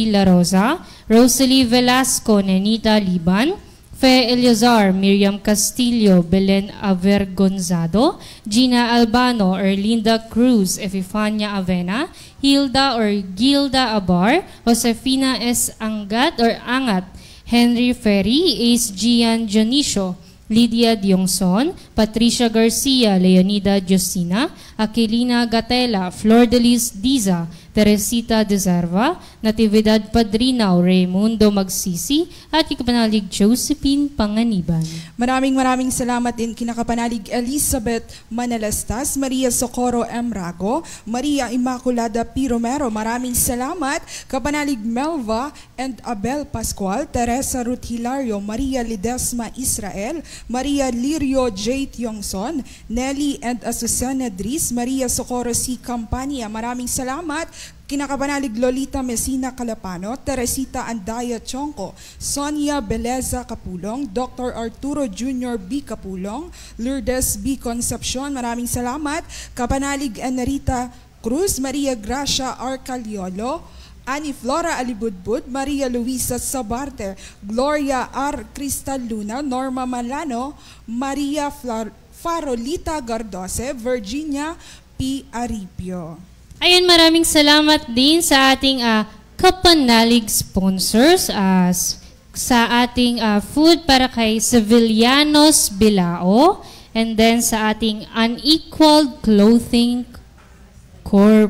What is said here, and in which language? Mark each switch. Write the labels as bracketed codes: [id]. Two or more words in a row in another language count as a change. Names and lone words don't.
[tl] La Rosa, Rosalie Velasco, Nenita Liban, Fe Eliazar, Miriam Castillo, Belen Avergonzado, Gina Albano, Erlinda Cruz, Epifania Avena, Hilda or Gilda Abar, Josefina S. Angat, Henry Ferry, Ace Gian Dionisio, Lydia Diongson, Patricia Garcia, Leonida Justina, Aquilina Gatela, Flor de Lis Diza, Teresita de Zarva, Natividad Padrinaw, Raimundo Magsisi, at Kapanalig Josephine Panganiban. Maraming salamat din kina Kapanalig Elizabeth Manalastas, Maria Socorro M. Rago, Maria Immaculada P. Romero. Maraming salamat Kapanalig Melva and Abel Pascual, Teresa Ruth Hilario, Maria Lidesma Israel, Maria Lirio J. Tiongson, Nelly and Azucena Dris, Maria Socorro C. Campania. Maraming salamat kina Kapanalig Lolita Messina Calapano, Teresita Andaya Chonco, Sonia Beleza Capulong, Dr. Arturo Jr. B. Capulong, Lourdes B. Concepcion. Maraming salamat Kapanalig Enrita Cruz, Maria Gracia Arcaliolo, Ani Flora Alibudbud, Maria Luisa Sabarte, Gloria R. Cristal Luna, Norma Malano, Maria Farolita Gardose, Virginia P. Aripio. Ayun, maraming salamat din sa ating Kapanalig sponsors sa ating food para kay Sevillanos Bilao, [en] and then [tl] sa ating Unequaled Clothing Corp.